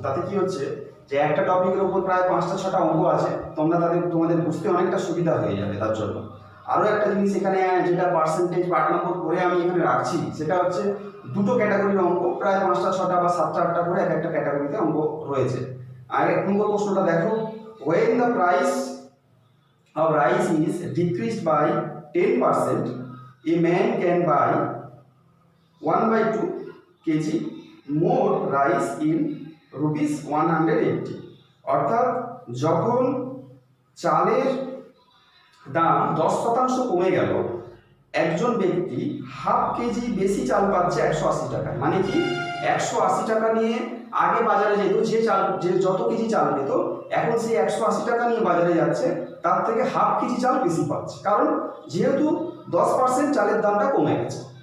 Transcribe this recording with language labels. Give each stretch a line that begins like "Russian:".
Bangla: তাতে কি হচ্ছে যে একটা টপিকের উপর প্রায় 5টা 6টা অঙ্ক আছে, তোমাদের বুঝতে অনেকটা সুবিধা হয়ে যাবে। তার জন্য আরও একটা জিনিস এখানে যেটা পার্সেন্টেজ পার্ট নম্বর করে আমি এখানে রাখছি, সেটা হচ্ছে দুটো ক্যাটাগরির অঙ্ক, প্রায় 5টা 6টা বা 7টা 8টা করে এক একটা ক্যাটাগরিতে অঙ্ক রয়েছে। আর 1 নম্বর প্রশ্নটা দেখো,
English: when the price of rice is decreased by 10%, a man can buy 1/2 kg more rice in rupees 180।
Bangla: অর্থাৎ যখন চালের দাম 10% কমে গেল, একজন ব্যক্তি হাফ কেজি বেশি চাল পাচ্ছে 180 টাকায়। মানে কি, 180 টাকা নিয়ে আগে বাজারে যেত, যে যত কেজি চাল পেত, এখন সেই 180 টাকা নিয়ে বাজারে যাচ্ছে, তার থেকে হাফ কেজি চাল বেশি পাচ্ছে, কারণ যেহেতু 10% চালের দামটা কমে গেছে।